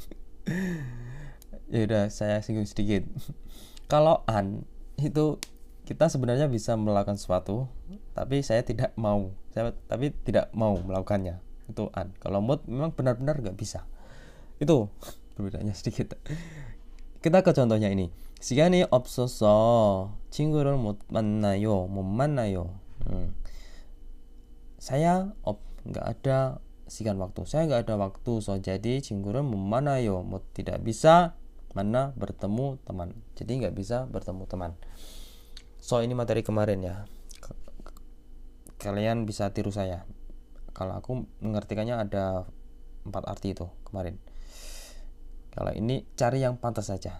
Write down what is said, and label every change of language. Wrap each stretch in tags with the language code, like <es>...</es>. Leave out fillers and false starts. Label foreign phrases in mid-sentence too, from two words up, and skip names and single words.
<id>Ya udah, saya singgung sedikit. Kalau an itu kita sebenarnya bisa melakukan sesuatu, tapi tidak mau melakukannya. Itu an. Kalau mood memang benar-benar nggak bisa. Itu perbedaannya sedikit. Kita ke contohnya ini.</id> <ko>시간이 없어서 친구를 못 만나요.</ko> <id>Saya nggak ada waktu. Saya nggak ada waktu. So jadi</id> <ko>친구를 못 만나요.</ko> <id>tidak bisa mana bertemu teman. Jadi nggak bisa bertemu teman. So ini materi kemarin ya. Kalian bisa tiru saya. Kalau aku mengartikannya ada 4 arti itu kemarin. Kalau ini cari yang pantas saja.</id>